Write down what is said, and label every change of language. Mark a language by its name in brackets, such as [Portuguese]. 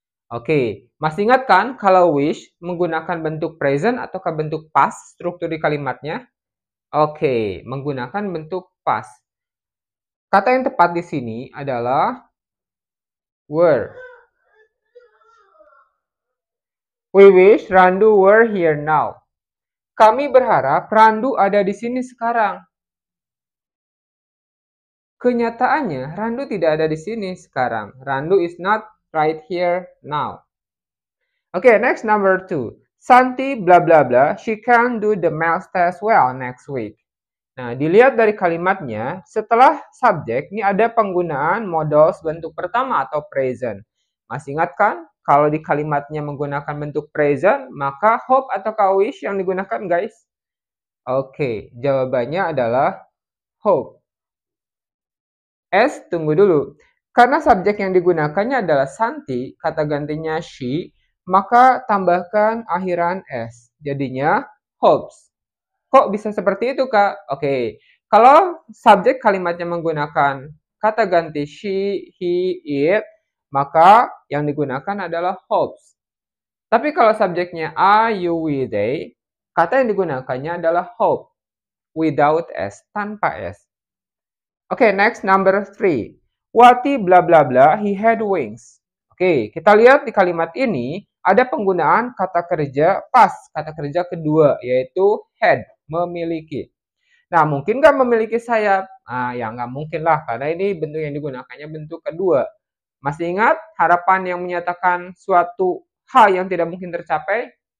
[Indonesian] Oke, masih ingat kan kalau wish menggunakan bentuk present ataukah bentuk past struktur di kalimatnya? Oke, menggunakan bentuk past. Kata yang tepat di sini adalah were. [English] We wish Randu were here now. [Indonesian] Kami berharap Randu ada di sini sekarang. Kenyataannya, Randu tidak ada di sini sekarang. [English] Randu is not right here now. Okay, next number 2. Santi bla bla bla, she can do the math test well next week. [Indonesian] Nah, dilihat dari kalimatnya, setelah subjek, ini ada penggunaan modals bentuk pertama atau present. Masih ingat kan? Kalau di kalimatnya menggunakan bentuk present, maka hope atau wish yang digunakan, guys? Oke, jawabannya adalah hope. S, tunggu dulu. Karena subjek yang digunakannya adalah Santi, kata gantinya she, maka tambahkan akhiran S. Jadinya hopes. Kok bisa seperti itu, Kak? Oke. Kalau subjek kalimatnya menggunakan kata ganti she, he, it, maka yang digunakan adalah hopes. Tapi kalau subjeknya I, you, we, they, kata yang digunakannya adalah hope. [English] Without S, [Indonesian] tanpa S. Oke, [English] next number 3. Wati bla bla bla, he had wings. [Indonesian] Oke, kita lihat di kalimat ini ada penggunaan kata kerja pas, kata kerja kedua, yaitu had, memiliki. Nah, mungkin nggak memiliki sayap? Ya nggak mungkin lah, karena ini bentuk yang digunakannya bentuk kedua. Masih ingat harapan yang menyatakan suatu hal yang tidak mungkin tercapai?